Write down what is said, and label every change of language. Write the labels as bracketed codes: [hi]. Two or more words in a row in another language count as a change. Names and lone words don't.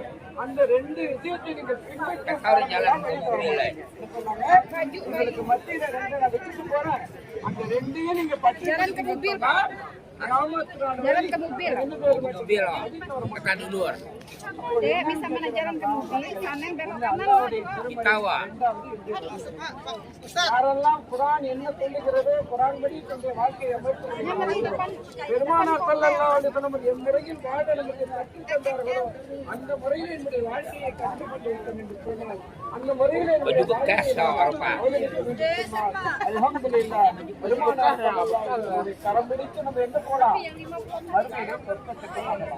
[ta] அந்த 2 விஷயத்தை நீங்கள் பின்பற்ற உங்களுக்கு மத்தியில 2 நான் வச்சுட்டு போறேன். அந்த 2ஐயும் நீங்க பற்றி [id] Jalan ke mobil. Tekan dulu. Dek, bisa mana jalan ke mobil? Kanan belok kanan. Kitawa. [ta] யாரெல்லாம் குர்ஆன் என்ன சொல்லுகிறது, குர்ஆன் படி தன்னுடைய வாழ்க்கையை அமைத்து பெருமானார் [ar] صلى الله عليه وسلم [ta] எம்முறையில் வாழ நமக்கு கற்றுத் தந்தார்களோ அந்த முறையில் என்னுடைய வாழ்க்கையை கற்றுக்கொண்டு விட்டோம் என்று சொன்னால், அந்த முறையில் அல்ஹம்துலில்லாஹ் பெருமானார் கரம் பிடித்து நம்ம என்ன போலாம், மறுமையில சொர்க்கத்துக்கு போகலாம்.